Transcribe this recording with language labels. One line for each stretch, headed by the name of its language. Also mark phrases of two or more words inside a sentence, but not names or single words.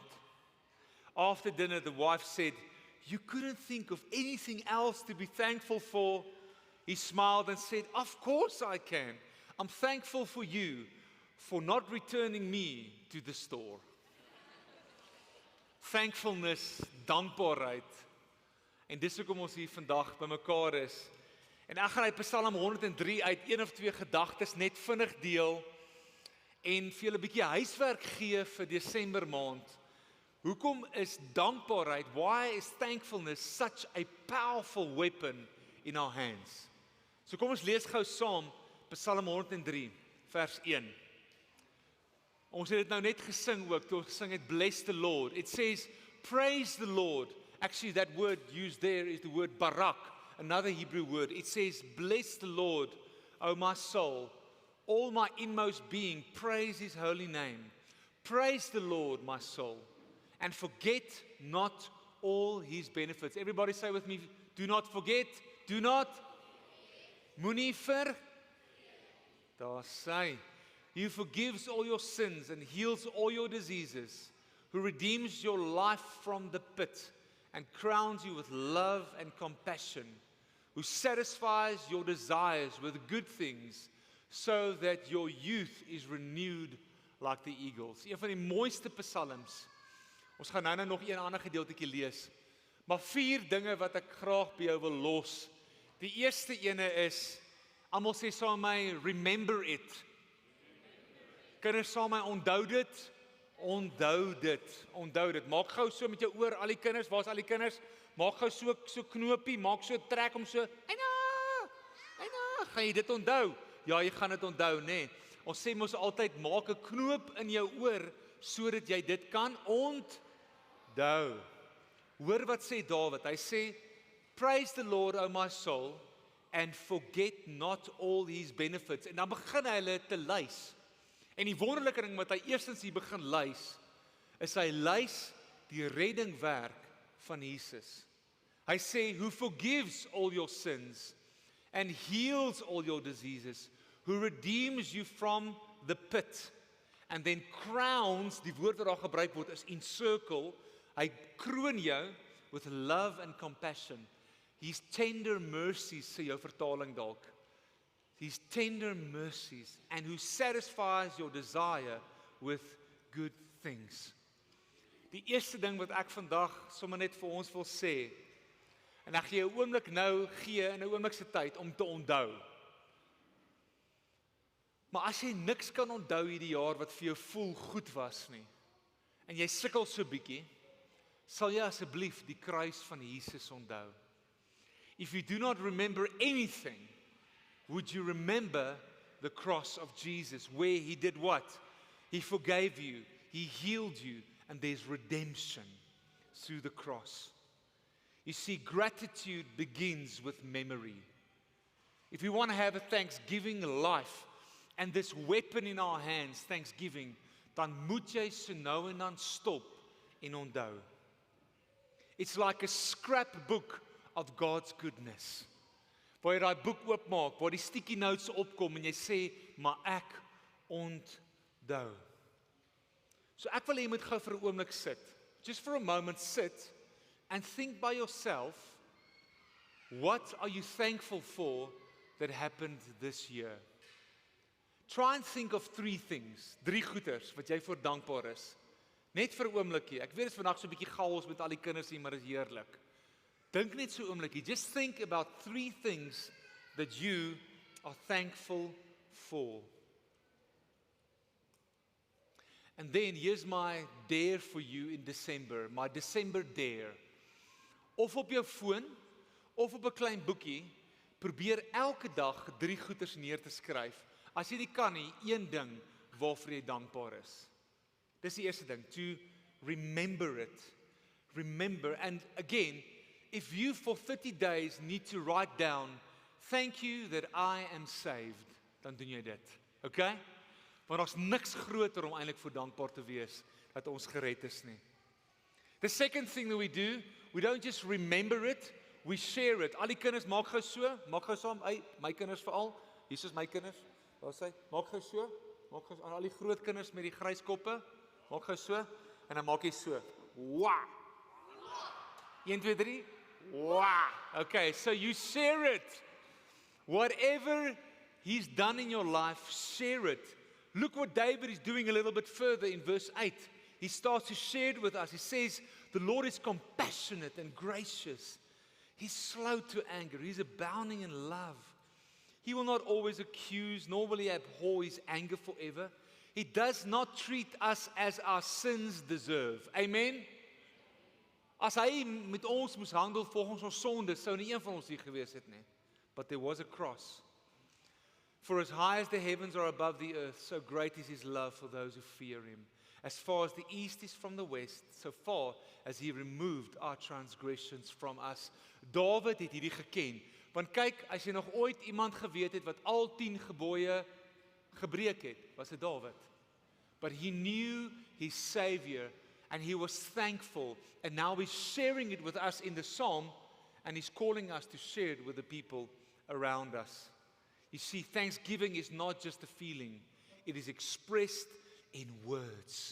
English: After dinner, the wife said, you couldn't think of anything else to be thankful for? He smiled and said, of course I can. I'm thankful for you for not returning me to the store. Thankfulness,
Afrikaans: dankbaarheid. En dis hoekom ons hier vandag bymekaar is. En ek gaan uit Psalm 103 uit 1 of 2 gedagtes net vinnig deel en vir julle 'n bietjie huiswerk gee vir Desember maand Hoekom is dankbaarheid,
English: why is thankfulness such a powerful weapon in our hands?
Afrikaans: So kom ons lees gou saam Psalm 103 vers 1. Ons het dit nou net gesing ook, toe ons gesing het,
English: bless the Lord. It says, praise the Lord. Actually, that word used there is the word barak, another Hebrew word. It says, bless the Lord, O my soul. All my inmost being, praise His holy name. Praise the Lord, my soul. And forget not all His benefits. Everybody say with me, do not forget, do not.
Afrikaans: Moenie vir. Daar sê.
English: He forgives all your sins and heals all your diseases, who redeems your life from the pit and crowns you with love and compassion, who satisfies your desires with good things, so that your youth is renewed like the eagles.
Afrikaans: Een van die mooiste psalms. Ons gaan nou nog een ander gedeeltjie lees. Maar 4 dinge wat ek graag by jou wil los. Die eerste ene is, almal sê saam my,
English: remember it.
Afrikaans: Kinders saam my, onthou dit. Onthou dit. Onthou dit. Maak gou so met jou oor, al die kinders, waar is al die kinders? Maak gou so knopie, maak so trek om so, eina, gaan jy dit onthou? Ja, jy gaan dit onthou, nee. Ons sê mos altyd, maak 'n knoop in jou oor, sodat jy dit kan onthou. Hoor wat sê Dawid, hy sê,
English: praise the Lord, O my soul, and forget not all His benefits.
Afrikaans: En dan begin hy hulle te lys. En die wonderlike ding wat hy eerstens hier begin lys, is hy lys die reddingwerk van Jesus. Hy sê,
English: who forgives all your sins and heals all your diseases, who redeems you from the pit, and then crowns,
Afrikaans: die woord wat daar gebruik word is encircle, hy kroon jou
English: with love and compassion. His tender mercies,
Afrikaans: sê jou vertaling dalk.
English: His tender mercies, and who satisfies your desire with good things.
Afrikaans: Die eerste ding wat ek vandag sommer net vir ons wil sê, en ek gee 'n oomblik nou gee in 'n oomblik se tyd om te onthou. Maar as jy niks kan onthou hierdie jaar wat vir jou voel goed was nie, en jy sukkel so bietjie, sal jy asseblief die kruis van Jesus onthou.
English: If you do not remember anything, would you remember the cross of Jesus, where He did what? He forgave you, He healed you, and there's redemption through the cross. You see, gratitude begins with memory. If we want to have a thanksgiving life, and this weapon in our hands, thanksgiving,
Afrikaans: dan moet jy so nou en dan stop en onthou.
English: It's like a scrapbook of God's goodness.
Afrikaans: Waar jy daai boek oopmaak, waar die
English: sticky notes
Afrikaans: opkom en jy sê, maar ek onthou. So ek wil hê jy moet gou vir 'n oomblik sit.
English: Just for a moment sit and think by yourself, what are you thankful for that happened this year? Try and think of 3 things,
Afrikaans: 3 goeders wat jy voor dankbaar is. Net vir 'n oomblikie. Ek weet dit is vandag so 'n bietjie chaos met al die kinders hier, maar dit is heerlik. Dink net so 'n oomblikie.
English: Just think about 3 things that you are thankful for. And then here's my dare for you in December, my December dare.
Afrikaans: Of op jou foon, of op 'n klein boekie, probeer elke dag 3 goeders neer te skryf. As jy nie kan nie, 1 ding waarvoor jy dankbaar is. Dis die eerste ding,
English: to remember it. Remember, and again, if you for 30 days need to write down, thank you that I am saved,
Afrikaans: dan doen jy dit. Okay? Want daar's niks groter om eintlik voor dankbaar te wees, dat ons gered is nie.
English: The second thing that we don't just remember it, we share it.
Afrikaans: Al die kinders, maak gou so, maak gou saam, my kinders veral, hier is my kinders, daar sê, maak gou so, aan al die groot kinders met die grys koppe, maak gou so, en dan maak jy so, wah! 1, 2, 3, wah!
English: Okay, so you share it. Whatever He's done in your life, share it. Look what David is doing a little bit further in verse 8. He starts to share it with us. He says, the Lord is compassionate and gracious. He's slow to anger. He's abounding in love. He will not always accuse, nor will He abhor His anger forever. He does not treat us as our sins deserve. Amen?
Afrikaans: As hy met ons moes handel volgens ons sondes, sou nie een van ons hier gewees het nie.
English: But there was a cross. For as high as the heavens are above the earth, so great is his love for those who fear him. As far as the east is from the west, so far as he removed our transgressions from us.
Afrikaans: Dawid het hierdie geken. Want kyk, as jy nog ooit iemand geweet het wat al 10 gebooie gebreek het, was dit Dawid.
English: But he knew his Savior and he was thankful, and now he's sharing it with us in the psalm, and he's calling us to share it with the people around us. You see, thanksgiving is not just a feeling, it is expressed in words.